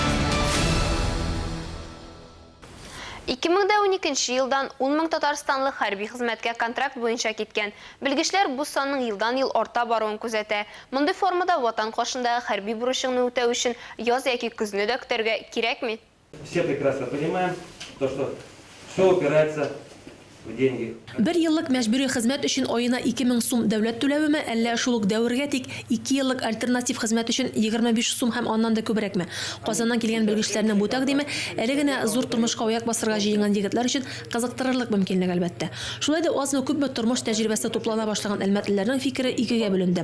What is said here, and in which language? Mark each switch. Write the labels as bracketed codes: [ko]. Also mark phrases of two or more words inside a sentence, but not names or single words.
[tt] 2012 елдан 10 мең татарстанлы хәрби хезмәткә контракт буенча киткән. Белгечләр бу санның елдан-ел арта баруын күзәтә. Мондый формада ватан каршындагы хәрби бурычыңны үтәү өчен яз яки көзне дә көтәргә кирәкми? [ru] Все прекрасно понимаем, что все упирается в деньги. [tt] Бер еллык мәҗбүри хезмәт өчен аена 2000 сум дәүләт түләвеме, әллә шул ук дәвергә тик 2 еллык альтернатив хезмәт өчен 25 сум һәм аннан да күбрәкме? Казаннан килгән белгечләрнең бу тәкъдиме әле генә зур тормышка аяк басырга җыенган егетләр өчен кызыктырырлык мөмкинлек әлбәттә. Шулай да азмы күпме тормыш тәҗрибәсе туплана башлаган әлмәтлеләрнең фикере икегә бүленде.